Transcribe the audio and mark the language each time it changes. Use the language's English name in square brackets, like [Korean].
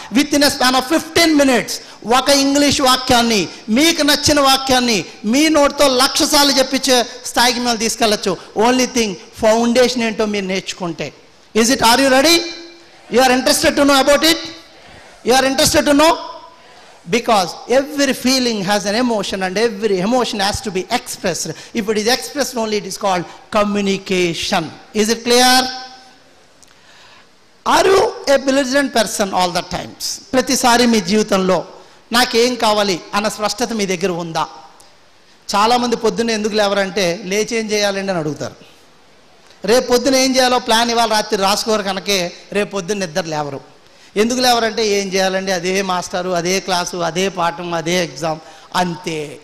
[English] with in a span of 15 minutes [Telugu] ఒక English వాక్యాన్ని, మీకు నచ్చిన వాక్యాన్ని మీ నోటితో 1,00,000 సార్లు చెప్పించే స్థాయికి మేము తీసుకెళ్ళచ్చు. [English] only thing foundation [Telugu] ఏంటో మీరు నేర్చుకుంటే. [English] Is it? Are you ready? You are interested to know about it? You are interested to know? Because every feeling has an emotion and every emotion has to be expressed. If it is expressed only, it is called communication. Is it clear? Are you a belligerent person all the times? [Telugu] ప్రతిసారి మీ జీవితంలో నాకేం కావాలి అన్న స్పష్టత మీ దగ్గర ఉందా? చాలామంది పొద్దున్న ఎందుకు లేవరంటే లేచి ఏం చేయాలండి అని అడుగుతారు. రేపు పొద్దున ఏం చేయాలో ప్లాన్ ఇవాళ రాత్రి రాసుకోరు కనుకే రేపు పొద్దున్న నిద్ర లేవరు. ఎందుకు లేవరంటే ఏం చేయాలండి, అదే మాస్టరు, అదే క్లాసు, అదే పాఠం, అదే ఎగ్జామ్, అంతే.